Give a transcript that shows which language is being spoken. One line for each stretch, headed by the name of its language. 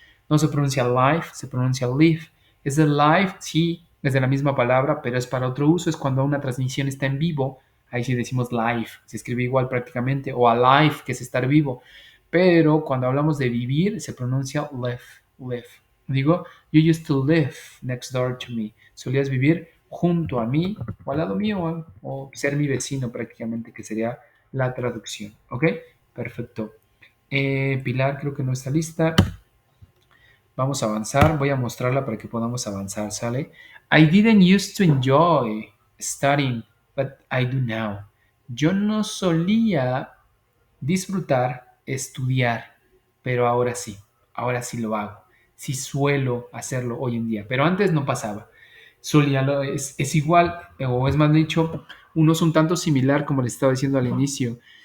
Spanish: No se pronuncia live, se pronuncia live. Es de live, sí, es de la misma palabra, pero es para otro uso. Es cuando una transmisión está en vivo. Ahí sí decimos live. Se escribe igual prácticamente. O alive, que es estar vivo. Pero cuando hablamos de vivir, se pronuncia live. Digo,
English: you used to live next door to me.
Spanish: Solías vivir junto a mí o al lado mío o ser mi vecino prácticamente, que sería la traducción. ¿Ok? Perfecto. Pilar creo que no está lista. Vamos a avanzar. Voy a mostrarla para que podamos avanzar, ¿sale?
English: I didn't used to enjoy studying, but I do now.
Spanish: Yo no solía disfrutar estudiar, pero ahora sí lo hago. Sí suelo hacerlo hoy en día, pero antes no pasaba. Solía, es igual, o es más dicho, uno es un tanto similar, como les estaba diciendo al inicio.